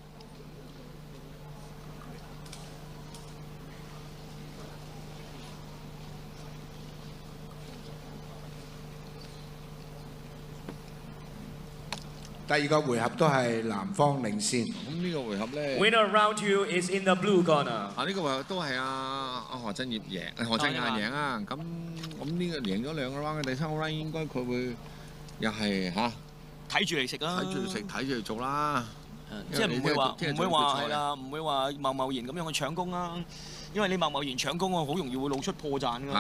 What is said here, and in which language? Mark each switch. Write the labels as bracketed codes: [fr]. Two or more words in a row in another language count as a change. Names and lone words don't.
[yue] 第二個回合都係南方領先。咁呢個回合咧 [en] Winner round two is in the blue corner。 [yue] 呢個回合都係何振眼贏啊！咁咁呢個贏咗2個 round 嘅第3個 round 應該佢會又係嚇睇住嚟食啦，睇住食睇住嚟做啦。即係唔會話係啦，唔會話貿然咁樣去搶攻啦。因為你貿然搶攻啊，好容易會露出破綻㗎。